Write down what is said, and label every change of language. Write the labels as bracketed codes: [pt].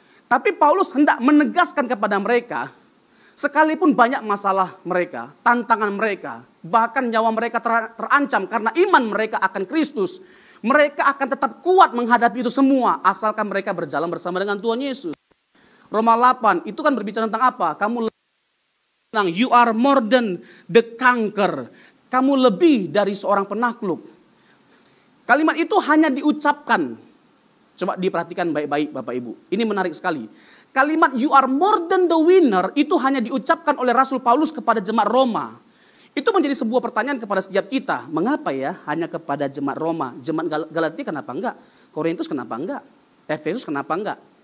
[id] Tapi Paulus hendak menegaskan kepada mereka, sekalipun banyak masalah mereka, tantangan mereka, bahkan nyawa mereka terancam karena iman mereka akan Kristus, mereka akan tetap kuat menghadapi itu semua asalkan mereka berjalan bersama dengan Tuhan Yesus. Roma 8 itu kan berbicara tentang apa? [en] You are more than the conqueror. [id] Kamu lebih dari seorang penakluk. Kalimat itu hanya diucapkan. Coba diperhatikan baik-baik Bapak Ibu. Ini menarik sekali. Kalimat [en] you are more than the winner [id] itu hanya diucapkan oleh Rasul Paulus kepada jemaat Roma. Itu menjadi sebuah pertanyaan kepada setiap kita. Mengapa ya hanya kepada jemaat Roma? Jemaat Galatia kenapa enggak? Korintus kenapa enggak? Efesus kenapa enggak?